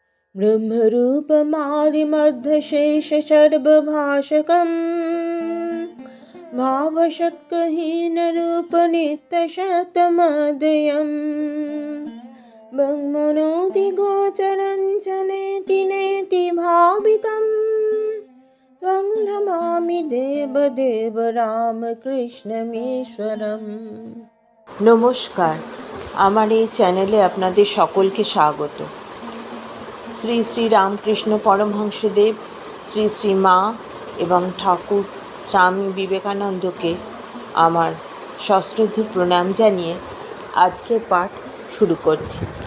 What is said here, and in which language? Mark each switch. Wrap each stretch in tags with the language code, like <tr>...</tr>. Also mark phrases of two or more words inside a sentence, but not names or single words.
<sa>ब्रह्मरूपमादिमध्यशेषसर्वभाषकम् भावषट्कहीनरूपनित्यशतमद्वयम् ब्रह्मणोऽधिगोचरं च नेति नेति भावितं त्वं नमामि देवदेव রামকৃষ্ণমীশ্বরম।</sa> <bn>নমস্কার, আমার এই চ্যানেলে আপনাদের সকলকে স্বাগত। শ্রী শ্রী রামকৃষ্ণ পরমহংসদেব, শ্রী শ্রী মা এবং ঠাকুর স্বামী বিবেকানন্দকে আমার সশ্রদ্ধ প্রণাম জানিয়ে আজকের পাঠ শুরু করছি।</bn>